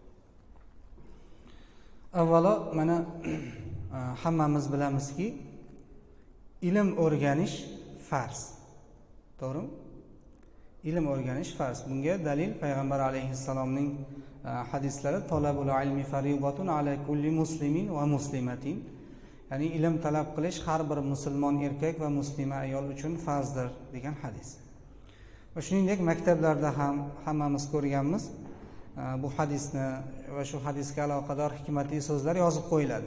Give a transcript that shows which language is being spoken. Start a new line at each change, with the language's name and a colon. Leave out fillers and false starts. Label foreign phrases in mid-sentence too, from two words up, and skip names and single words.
Uzbek: Avvalo mana hammamiz bilamizki, ilm o'rganish farz. To'g'rimi? Ilm o'rganish farz. Bunga dalil payg'ambar alayhissalomning hadislari
Arabic: طلب العلم فريضة على كل مسلم ومسلمة.
Uzbek: Ya'ni ilm talab qilish har bir musulmon erkak va muslima ayol uchun farzdir degan hadis. Va shuningdek maktablarda ham hammamiz ko'rganmiz, bu hadisni va shu hadisga aloqador hikmatli so'zlar yozib qo'yiladi.